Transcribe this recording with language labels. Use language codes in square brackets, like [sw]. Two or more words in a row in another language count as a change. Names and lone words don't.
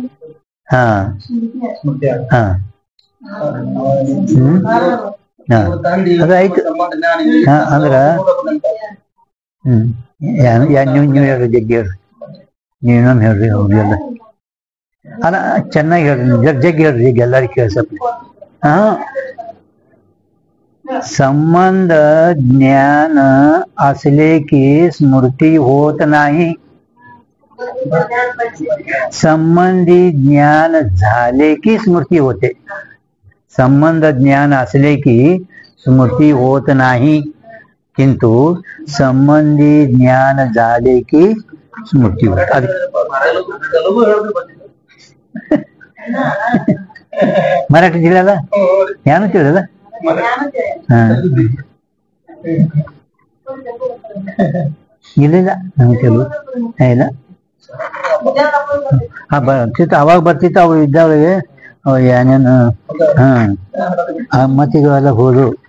[kn] ಹಾ ಹಾ ಅದಾಯ್ತು. ಅಂದ್ರ ನೀವು ಹೇಳ್ರಿ, ಜಗ್ಗಿ ಹೇಳ್ರಿ, ನೀವೇನೊಮ್ಮೆ ಹೇಳ್ರಿ. ಹೌದಲ್ಲ ಅಲ್ಲ, ಚೆನ್ನಾಗಿ ಹೇಳ್ರಿ, ಜಗ್ಗಿ ಹೇಳ್ರಿ, ಈಗ ಎಲ್ಲರಿಗೂ ಕೇಳಿಸಪ್ಪ. ಹಾ, [mr] संबंध ज्ञान असले की स्मृति होत नाही. संबंधी ज्ञान झाले की स्मृती होते. संबंध ज्ञान असले की स्मृती होत नाही, किंतु संबंधी ज्ञान झाले की स्मृती होते. [kn] मराठी ತಿಳಿಯಲ್ಲ, ಏನು ತಿಳಿಯಲ್ಲ. ಇಲ್ಲ ನಮ್ಗೆ ಕೆಲವು ಇಲ್ಲ. ಬರ್ತಿತ್ತು, ಅವಾಗ ಬರ್ತಿತ್ತು. ಅವು ಇದ್ದಾವೆ ಏನೇನು. ಮತ್ತಿಗೆಲ್ಲ ಹೋದು.